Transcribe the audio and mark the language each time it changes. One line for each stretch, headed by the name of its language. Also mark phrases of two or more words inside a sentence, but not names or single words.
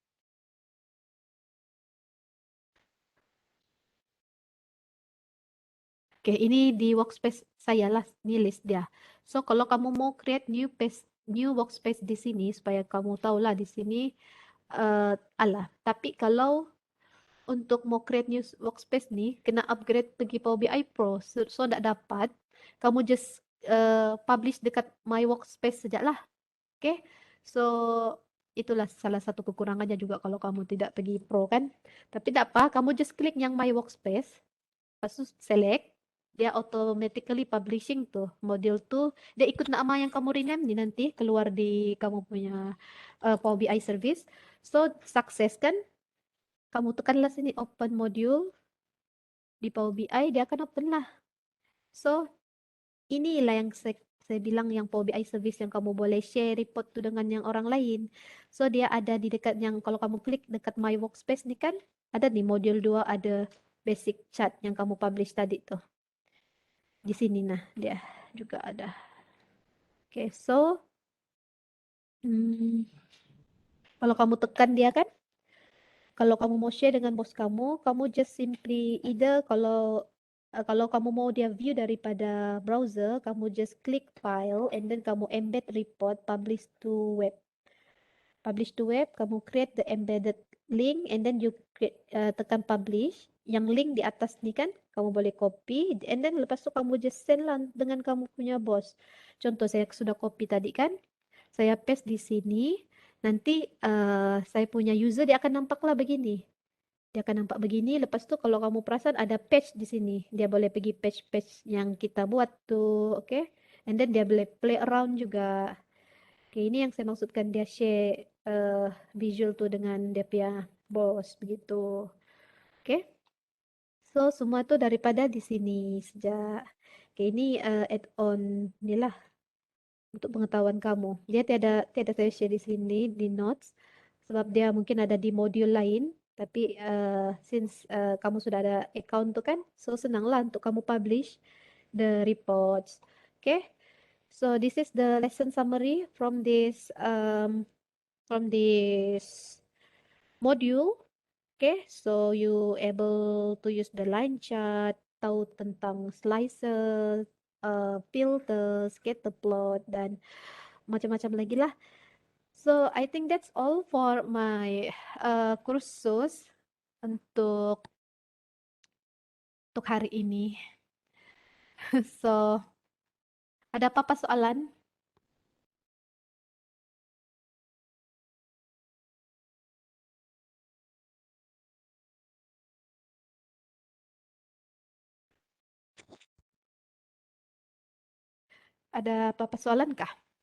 Malay: Oke, ini di workspace saya lah, ini list dia. So, kalau kamu mau
English: create new workspace
Malay: di sini, supaya kamu tahu lah di sini, tapi kalau untuk mau
English: create new workspace
Malay: nih, kena upgrade pergi Power BI Pro. So, tak dapat, kamu
English: just publish
Malay: dekat My Workspace saja lah. Oke, so itulah salah satu kekurangannya juga kalau kamu tidak pergi Pro kan. Tapi tak apa, kamu just klik yang My Workspace. Lepas tu select, dia
English: automatically publishing
Malay: tuh model tuh, dia ikut nama yang kamu rename nih nanti keluar di kamu punya Power BI service. So sukses kan, kamu tekanlah sini
English: open module
Malay: di Power BI, dia akan open lah. So inilah yang saya bilang yang Power BI service yang kamu boleh
English: share report
Malay: tuh dengan yang orang lain. So dia ada di dekat yang kalau kamu klik dekat My Workspace nih kan, ada nih module 2 ada
English: basic chart
Malay: yang kamu publish tadi tuh. Di sini nah dia juga ada. Oke, so kalau kamu tekan dia kan, kalau kamu mau share dengan bos kamu
English: just simply either
Malay: kalau kamu mau dia view daripada browser, kamu just klik
English: file and then
Malay: kamu
English: embed report publish to web. Publish to web, kamu create the embedded link and then you tekan publish.
Malay: Yang link di atas ni kan, kamu boleh
English: copy and then
Malay: lepas tu kamu
English: just send
Malay: lah dengan kamu punya bos. Contoh saya sudah copy tadi kan, saya paste di sini. Nanti saya punya user dia akan nampaklah begini. Dia akan nampak begini. Lepas tu kalau kamu perasan ada page di sini. Dia boleh pergi page-page yang kita buat tuh, okay?
English: And then
Malay: dia boleh
English: play around
Malay: juga. Okay, ini yang saya maksudkan dia
English: share visual
Malay: tuh dengan dia punya bos begitu. Okay? So semua tuh daripada di sini sejak. Oke, ini add-on inilah untuk pengetahuan kamu. Dia tiada tiada saya share di sini di notes sebab dia mungkin ada di modul lain. Tapi since kamu sudah ada account tuh kan, so senanglah untuk kamu
English: publish the reports. Okay, so this is the lesson summary from this module. Okay, so you able to use the line chart,
Malay: tahu tentang
English: slicer, filter, scatter plot,
Malay: dan macam-macam lagi lah.
English: So I think that's all for my
Malay: kursus untuk hari ini. So ada apa-apa soalan? Ada apa-apa soalan kah?